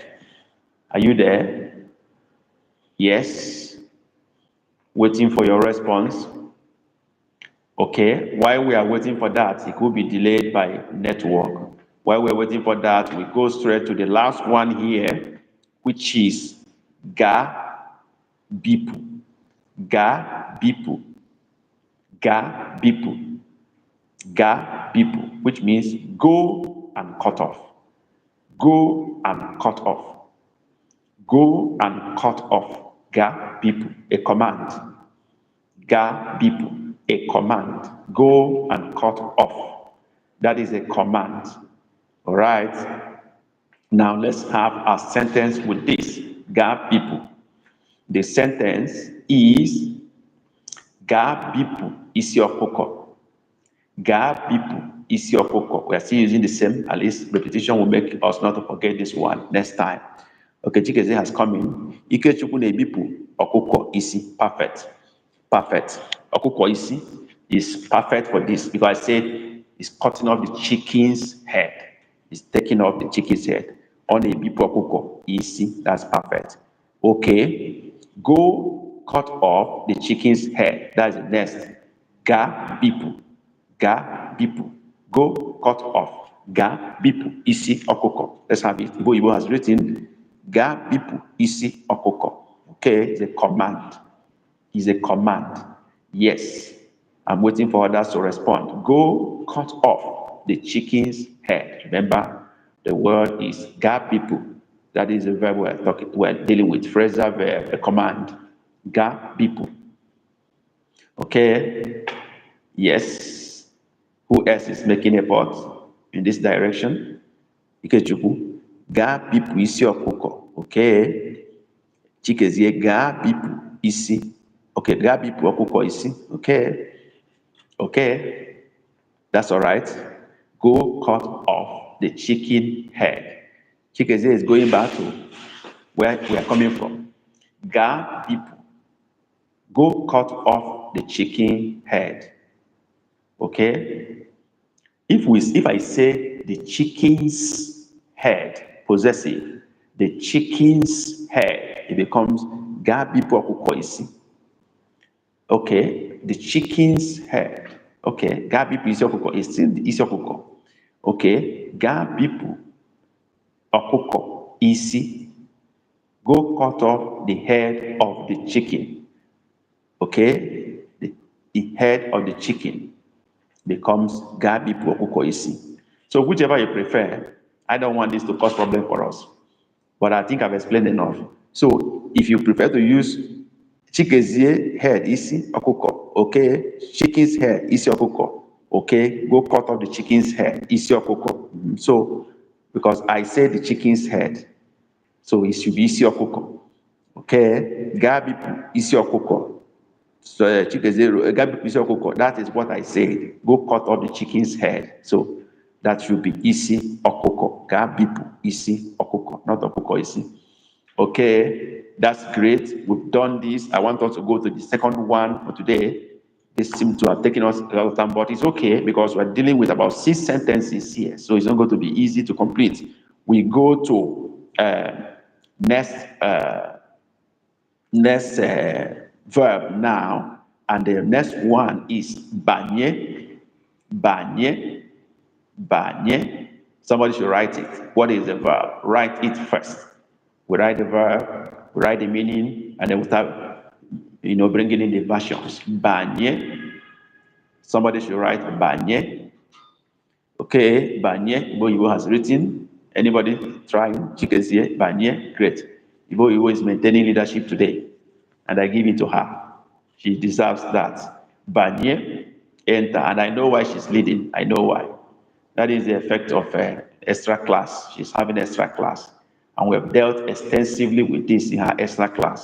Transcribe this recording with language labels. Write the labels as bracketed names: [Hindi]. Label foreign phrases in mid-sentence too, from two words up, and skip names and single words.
[English] Are you there? Yes? Waiting for your response. Okay, while we are waiting for that, it could be delayed by network. While we're waiting for that, we go straight to the last one here, which is ga-bipụ. [Igbo] Ga-bipụ. Ga-bipụ. Ga-bipụ, [English] which means go and cut off. Go and cut off. Go and cut off. Ga-bipụ, a command. Ga-bipụ, a command. Go and cut off. That is a command. All right. Now let's have a sentence with this. [Igbo] Ga-bipụ. [English] The sentence is [Igbo] ga-bipụ isi ọkụkọ. Ga-bipụ isi ọkụkọ. [English] We are still using the same, at least repetition will make us not to forget this one next time. Okay, Chikezie has come in. [Igbo] Ikechukwu na-ebipụ ọkụkọ isi. [English] Perfect. [Igbo] Ọkụkọ isi [English] is perfect for this because I said it's cutting off the chicken's head. It's taking off the chicken's head. [Igbo] On a bipo ọkụkọ isi, [English] that's perfect. Okay, go cut off the chicken's head. That's the next. Ga-bipụ. Go cut off. [Igbo] Ga-bipụ isi ọkụkọ. [English] Let's have it. Igbo has written [Igbo] ga-bipụ isi ọkụkọ. [English] Okay, it's a command. Yes, I'm waiting for others to respond. Go cut off the chicken's head. Remember, the word is ga-bipụ. That is a verb we're dealing with. Phrasal verb, a command. Ga-bipụ. Okay. Yes. Who else is making effort in this direction? [Igbo] Ikechukwu. Gaa bipụ isi ọkụkọ. Okay. Chikezie, gaa bipụ isi. Okay, gaa bipụ ọkụkọ isi. [English] Okay. Okay. That's all right. Go cut off the chicken head. Chikezie is going back to where we are coming from. [Igbo] Gaa bipụ. [English] Go cut off the chicken head. Okay. If I say the chicken's head, possessive, the chicken's head, it becomes [Igbo] gaa bipụ ọkụkọ isi. [English] Okay, the chicken's head. [Igbo] Okay, gaa bipụ isi ọkụkọ [English] is still the [Igbo] isi ọkụkọ. Okay, gaa bipụ ọkụkọ isi. [English] Go cut off the head of the chicken. Okay, the head of the chicken becomes [Igbo] gaa bipụ ọkụkọ isi. [English] So whichever you prefer, I don't want this to cause problem for us, but I think I've explained enough. So if you prefer to use Chikezie head [Igbo] isi ọkụkọ, [English] okay, chicken's head [Igbo] isi ọkụkọ, [English] okay, go cut off the chicken's head [Igbo] isi ọkụkọ. [English] So because I said the chicken's head, so it should be [Igbo] isi ọkụkọ. Okay, gaa bipụ isi ọkụkọ. So Chikezie gaa bipụ isi ọkụkọ. [English] That is what I said. Go cut off the chicken's head. So that should be [Igbo] isi ọkụkọ. Gaa bipụ isi ọkụkọ, not ọkụkọ isi. [English] Okay, that's great. We've done this. I want us to go to the second one for today. This seems to have taken us a lot of time, but it's okay because we're dealing with about 6 sentences here. So it's not going to be easy to complete. We go to next verb now, and the next one is [Igbo] banye, banye, banye. [English] Somebody should write it. What is the verb? Write it first. We write the verb, we write the meaning, and then we start, bringing in the versions. Banye. Somebody should write banye. Okay, banye. Ibo has written. Anybody trying? Chikezie, banye. Great. Ibo is maintaining leadership today, and I give it to her. She deserves that. Banye, enter. And I know why she's leading. I know why. That is the effect of extra class. She's having extra class. And we have dealt extensively with this in her extra class.